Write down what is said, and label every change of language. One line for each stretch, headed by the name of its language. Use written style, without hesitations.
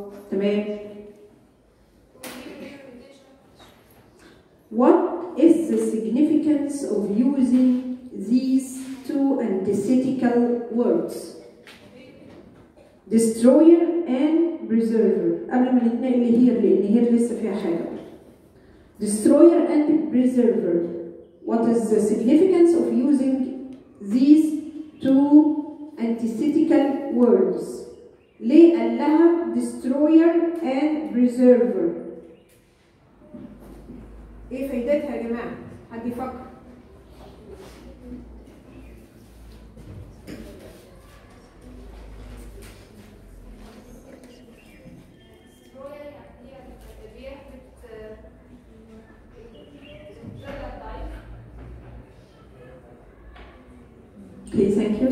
Arabic: تمام.
English: What is the significance of using these two antithetical words? Destroyer and preserver.
Arabic: قبل ما نتنقل لهير لأن هير لسه فيها حاجة.
English: Destroyer and preserver. What is the significance of using these two antithetical words?
Arabic: ليه قال لها
English: destroyer and preserver؟
Arabic: ايه فايدتها يا جماعه؟ حد يفكر؟
English: Okay, thank you.